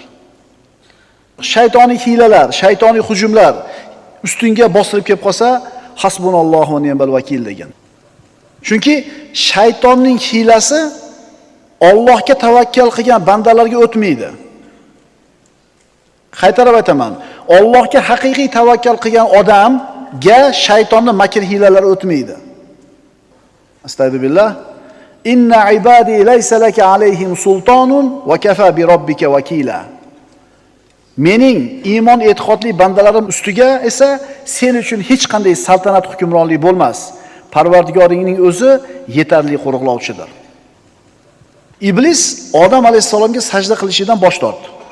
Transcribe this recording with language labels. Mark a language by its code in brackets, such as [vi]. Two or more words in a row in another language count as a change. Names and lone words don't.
[uz] Shaytoniy hilalar, shaytoniy hujumlar ustunga bostirib kelib qolsa, [ar] حسبنا الله ونعم الوكيل [uz] degan. Chunki shaytonning hilasi Allohga tavakkal qilgan bandalarga o'tmaydi. Qaytarib aytaman, Allohga haqiqiy tavakkal qilgan odamga shaytonning makr hilalari o'tmaydi. Astagfirullah. [ar] إن عبادي ليس لك عليهم سلطان وكفى بربك وكيلا. [uz] Mening iymon e'tiqodli bandalarim ustiga esa sen uchun hech qanday saltanat hukmronlik bo'lmas. Parvardigoringning o'zi yetarli qo'riqlovchidir. Iblis Odam alayhisalomga sajda qilishidan bosh tortdi.